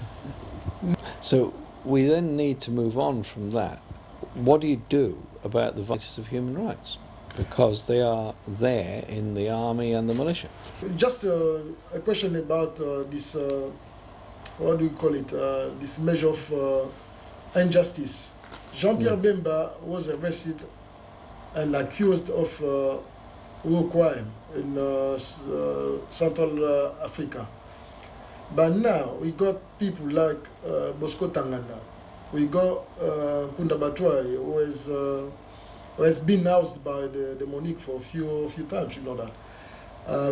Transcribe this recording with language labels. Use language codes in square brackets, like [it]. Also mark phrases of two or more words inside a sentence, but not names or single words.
[en] So we then need to move on from that. What do you do about the violators of human rights? Because they are there in the army and the militia. Just a question about this, what do you call it, this measure of injustice. Jean-Pierre Bemba was arrested and accused of war crime in Central Africa. But now we got people like Bosco Tangana. We got Kunda Batwai, who has been housed by the Monique for a few times, you know that.